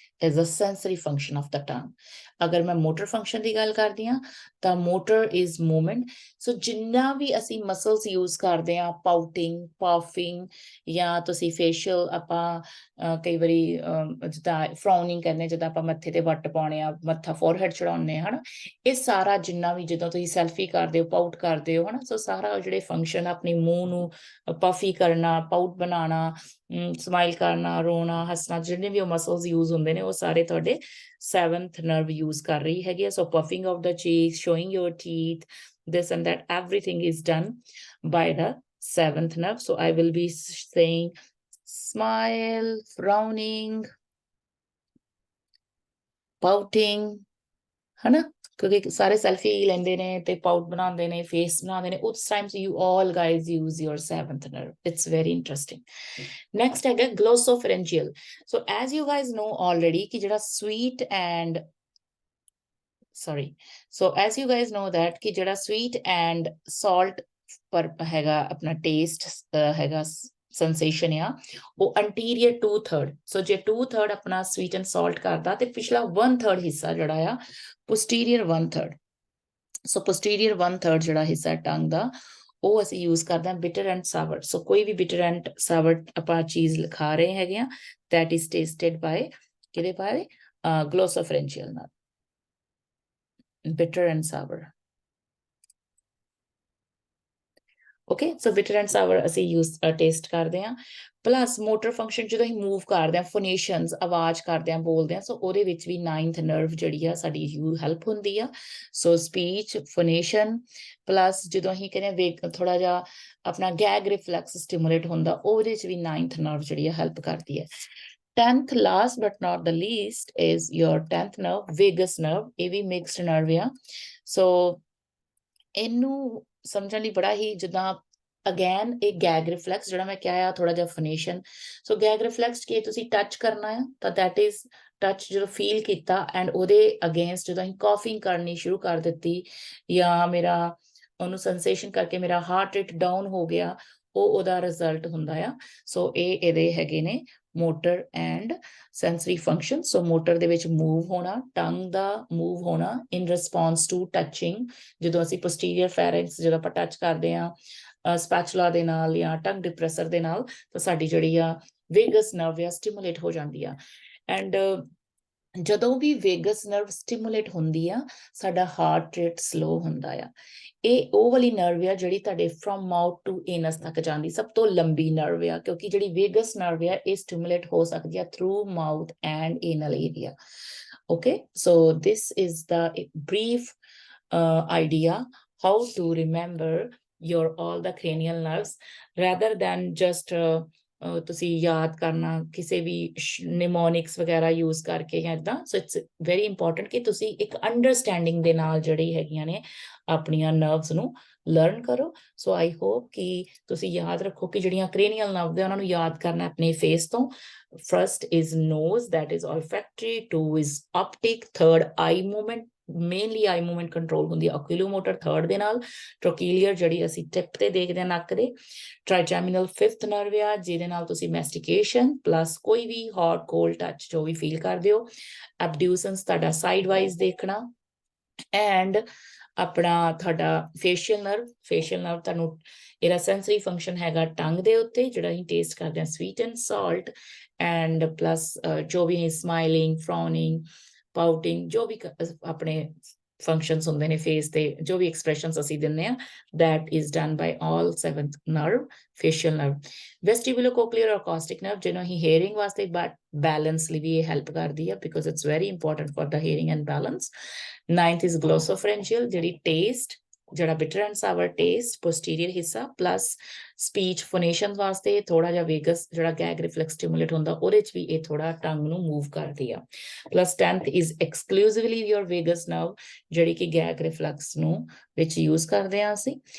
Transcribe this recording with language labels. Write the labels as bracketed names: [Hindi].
[English] is a sensory function of the tongue. [Hindi] अगर मैं [English] motor function [Punjabi] ਦੀ ਗੱਲ ਕਰਦੀ ਹਾਂ ਤਾਂ [English] motor is movement. [Punjabi] So ਜਿੰਨਾ ਵੀ ਅਸੀਂ muscles use ਕਰਦੇ ਹਾਂ, pouting, puffing ਜਾਂ ਤੁਸੀਂ facial ਆਪਾਂ ਕਈ ਵਾਰੀ ਜਿੱਦਾਂ frowning ਕਰਨੇ, ਜਿੱਦਾਂ ਆਪਾਂ ਮੱਥੇ ਤੇ ਵੱਟ ਪਾਉਣੇ ਆ, ਮੱਥਾ forehead ਚੜਾਉਂਦੇ ਹਨਾ, ਇਹ ਸਾਰਾ ਜਿੰਨਾ ਵੀ ਜਦੋਂ ਤੁਸੀਂ selfie ਕਰਦੇ ਹੋ, pout ਕਰਦੇ ਹੋ ਹਨਾ, ਸੋ ਸਾਰਾ ਜਿਹੜੇ function ਆਪਣੀ ਮੂੰਹ ਨੂੰ puffy ਕਰਨਾ, pout ਬਣਾਉਣਾ, ਸਮਾਈਲ ਕਰਨਾ, ਰੋਣਾ, ਹੱਸਣਾ, ਜਿੰਨੇ ਵੀ ਉਹ ਮਸਲਸ ਯੂਜ਼ ਹੁੰਦੇ ਨੇ ਉਹ ਸਾਰੇ ਤੁਹਾਡੇ 7th ਨਰਵ ਯੂਜ਼ ਕਰ ਰਹੀ ਹੈਗੀ ਆ। [English] So puffing of the cheek, showing your teeth, this and that, everything is done by the 7th nerve. So I will be saying smile, frowning, pouting, ਹਨਾ, [Punjabi] ਕਿਉਂਕਿ ਸਾਰੇ ਸੈਲਫੀ ਲੈਂਦੇ ਨੇ ਤੇ ਪਾਊਟ ਬਣਾਉਂਦੇ ਨੇ, ਫੇਸ ਬਣਾਉਂਦੇ ਨੇ, ਉਸ time [English] You all guys use your 7th nerve. It's very interesting. Next ਹੈਗਾ glossopharyngeal. So as you guys know already ਕਿ ਜਿਹੜਾ sweet and as you guys know that ਕਿ ਜਿਹੜਾ sweet and salt ਪਰ ਹੈਗਾ ਆਪਣਾ taste ਹੈਗਾ sensation ਆ, ਉਹ anterior 2/3. [Punjabi] So ਜੇ 2/3 ਆਪਣਾ [English] sweet and salt [Punjabi] ਕਰਦਾ ਤੇ ਪਿਛਲਾ 1/3 ਹਿੱਸਾ ਜਿਹੜਾ ਆ posterior 1/3. So posterior 1/3 ਜਿਹੜਾ ਹਿੱਸਾ ਟੰਗ ਦਾ ਉਹ ਅਸੀਂ ਯੂਜ਼ ਕਰਦੇ ਹਾਂ [English] bitter and sour. [Punjabi] So ਕੋਈ ਵੀ [English] bitter and sour [Punjabi] ਆਪਾਂ ਚੀਜ਼ ਖਾ ਰਹੇ ਹੈਗੇ ਆ, [English] that is tasted by [Punjabi] ਕਿਹਦੇ ਬਾਰੇ glossopharyngeal ਨਾਲ, bitter and sour. Okay, so [English] bitter and sour [Punjabi] ਅਸੀਂ use taste ਕਰਦੇ ਹਾਂ। ਪਲੱਸ ਮੋਟਰ ਫੰਕਸ਼ਨ ਜਦੋਂ ਅਸੀਂ ਮੂਵ ਕਰਦੇ ਹਾਂ, ਫੋਨੇਸ਼ਨਸ ਆਵਾਜ਼ ਕਰਦੇ ਹਾਂ, ਬੋਲਦੇ ਹਾਂ, ਸੋ ਉਹਦੇ ਵਿੱਚ ਵੀ 9th ਨਰਵ ਜਿਹੜੀ ਆ ਸਾਡੀ ਹੈਲਪ ਹੁੰਦੀ ਆ। ਸੋ ਸਪੀਚ, ਫੋਨੇਸ਼ਨ, ਪਲੱਸ ਜਦੋਂ ਅਸੀਂ ਕਹਿੰਦੇ ਥੋੜਾ ਜਿਹਾ ਆਪਣਾ ਗੈਗ ਰਿਫਲੈਕਸ ਸਟਿਮੂਲੇਟ ਹੁੰਦਾ, ਉਹਦੇ ਚ ਵੀ 9th ਨਰਵ ਜਿਹੜੀ ਆ ਹੈਲਪ ਕਰਦੀ ਹੈ। [English] 10th last but not the least is your 10th nerve, vagus nerve. [Punjabi] ਇਹ ਵੀ ਮਿਕਸਡ ਨਰਵ ਆ। ਸੋ ਇਹਨੂੰ ਸਮਝਣ ਲਈ ਬੜਾ ਹੀ ਜਿੱਦਾਂ ਅਗੇਨ ਇਹ ਗੈਗ ਰਿਫਲੈਕਸ ਜਿਹੜਾ ਮੈਂ ਕਿਹਾ ਆ, ਥੋੜਾ ਜਿਹਾ ਫੋਨੇਸ਼ਨ। ਸੋ ਗੈਗ ਰਿਫਲੈਕਸ ਕਿ ਤੁਸੀਂ ਟੱਚ ਕਰਨਾ ਆ ਤਾਂ [English] that is touch [Punjabi] ਜਦੋਂ ਫੀਲ ਕੀਤਾ ਐਂਡ ਉਹਦੇ ਅਗੇਂਸਟ ਜਦੋਂ ਅਸੀਂ ਕਾਫਿੰਗ ਕਰਨੀ ਸ਼ੁਰੂ ਕਰ ਦਿੱਤੀ ਜਾਂ ਮੇਰਾ ਉਹਨੂੰ ਸੈਂਸੇਸ਼ਨ ਕਰਕੇ ਮੇਰਾ ਹਾਰਟ ਰੇਟ ਡਾਊਨ ਹੋ ਗਿਆ, ਉਹ ਉਹਦਾ ਰਿਜ਼ਲਟ ਹੁੰਦਾ ਆ। ਸੋ ਇਹ ਇਹਦੇ ਹੈਗੇ ਨੇ motor and sensory function. So motor ਦੇ ਵਿੱਚ ਮੂਵ ਹੋਣਾ, ਟੰਗ ਦਾ ਮੂਵ ਹੋਣਾ [English] in response to touching, [Punjabi] ਜਦੋਂ ਅਸੀਂ ਪੋਸਟੀਰੀਅਰ ਫੈਰਿੰਕਸ ਜਦੋਂ ਆਪਾਂ ਟੱਚ ਕਰਦੇ ਹਾਂ ਸਪੈਚੂਲਾ ਦੇ ਨਾਲ ਜਾਂ ਟੰਗ ਡਿਪਰੈਸਰ ਦੇ ਨਾਲ, ਤਾਂ ਸਾਡੀ ਜਿਹੜੀ ਆ ਵੇਗਸ ਨਰਵ ਆ ਸਟਿਮੂਲੇਟ ਹੋ ਜਾਂਦੀ ਆ। ਐਂਡ ਜਦੋਂ ਵੀ ਵੇਗਸ ਨਰਵ ਸਟਿਮੂਲੇਟ ਹੁੰਦੀ ਆ, ਸਾਡਾ ਹਾਰਟ ਰੇਟ ਸਲੋ ਹੁੰਦਾ ਆ। ਇਹ ਉਹ ਵਾਲੀ ਨਰਵ ਆ ਜਿਹੜੀ ਤੁਹਾਡੇ [English] from mouth to anus [Punjabi] ਤੱਕ ਜਾਂਦੀ, ਸਭ ਤੋਂ ਲੰਬੀ ਨਰਵ ਆ, ਕਿਉਂਕਿ ਜਿਹੜੀ ਵੇਗਸ ਨਰਵ ਆ ਇਹ ਸਟਿਮੂਲੇਟ ਹੋ ਸਕਦੀ ਆ [English] Through mouth and anal area. Okay, so this is the brief idea how to remember your all the cranial nerves rather than just [Punjabi] ਤੁਸੀਂ ਯਾਦ ਕਰਨਾ ਕਿਸੇ ਵੀ [English] mnemonics [Punjabi] ਵਗੈਰਾ ਯੂਜ਼ ਕਰਕੇ ਜਾਂ ਏਦਾਂ। [English] so it's very important [Punjabi] ਕਿ ਤੁਸੀਂ ਇੱਕ ਅੰਡਰਸਟੈਂਡਿੰਗ ਦੇ ਨਾਲ ਜਿਹੜੀ ਹੈਗੀਆਂ ਨੇ ਆਪਣੀਆਂ ਨਰਵਸ ਨੂੰ ਲਰਨ ਕਰੋ। [English] so I hope [Punjabi] ਕਿ ਤੁਸੀਂ ਯਾਦ ਰੱਖੋ ਕਿ ਜਿਹੜੀਆਂ cranial nerves ਉਹਨਾਂ ਨੂੰ ਯਾਦ ਕਰਨਾ ਆਪਣੇ ਫੇਸ ਤੋਂ। [English] First is nose, that is olfactory. 2 is optic. 3rd eye movement, mainly eye movement control [Punjabi] ਹੁੰਦੀ ਹੈ [English] oculomotor 3rd [Punjabi] ਦੇ ਨਾਲ। trochlear ਜਿਹੜੀ ਅਸੀਂ ਟਿਪ ਤੇ ਦੇਖਦੇ ਹਾਂ ਨੱਕ ਦੇ। trigeminal 5th nerve ਆ ਜਿਹਦੇ ਨਾਲ ਤੁਸੀਂ mastication plus ਕੋਈ ਵੀ hot cold touch ਜੋ ਵੀ ਫੀਲ ਕਰਦੇ ਹੋ। abducens ਤੁਹਾਡਾ ਸਾਈਡ ਵਾਈਜ਼ ਦੇਖਣਾ। ਐਂਡ ਆਪਣਾ ਤੁਹਾਡਾ ਫੇਸ਼ੀਅਲ ਨਰਵ ਤੁਹਾਨੂੰ ਇਹਦਾ ਸੈਂਸਰੀ ਫੰਕਸ਼ਨ ਹੈਗਾ ਟੰਗ ਦੇ ਉੱਤੇ, ਜਿਹੜਾ ਅਸੀਂ ਟੇਸਟ ਕਰਦੇ ਹਾਂ [English] sweet and salt, [Punjabi] and plus ਜੋ ਵੀ ਸਮਾਈਲਿੰਗ, ਫਰਾਉਨਿੰਗ, ਪਾਊਟਿੰਗ, ਜੋ ਵੀ ਆਪਣੇ ਫੰਕਸ਼ਨਸ ਹੁੰਦੇ ਨੇ ਫੇਸ ਤੇ, ਜੋ ਵੀ ਐਕਸਪ੍ਰੈਸ਼ਨਸ ਅਸੀਂ ਦਿੰਦੇ ਹਾਂ, [English] that is done by all 7th nerve, facial nerve. Vestibulocochlear or acoustic nerve [Punjabi] ਜਿਹਨੂੰ ਅਸੀਂ [English] hearing ਵਾਸਤੇ balance [Punjabi] ਲਈ ਵੀ ਇਹ [English] help [Punjabi] ਕਰਦੀ ਹੈ [English] because it's very important for the hearing and balance. 9th is glossopharyngeal [Punjabi] ਜਿਹੜੀ taste, ਜਿਹੜਾ [English] bitter and sour taste, [Punjabi] posterior ਹਿੱਸਾ, plus speech phonation ਵਾਸਤੇ ਥੋੜਾ ਜਿਹਾ ਵੇਗਸ ਜਿਹੜਾ ਗੈਗ ਰਿਫਲੈਕਸ ਸਟਿਮੂਲੇਟ ਹੁੰਦਾ ਉਹਦੇ ਚ ਵੀ ਇਹ ਥੋੜਾ ਟੰਗ ਨੂੰ ਮੂਵ ਕਰਦੀ ਆ। [English] plus 10th is exclusively your vagus nerve [Punjabi] ਜਿਹੜੀ ਕਿ ਗੈਗ ਰਿਫਲੈਕਸ ਨੂੰ ਵਿੱਚ ਯੂਜ਼ ਕਰਦੇ ਆ ਅਸੀਂ।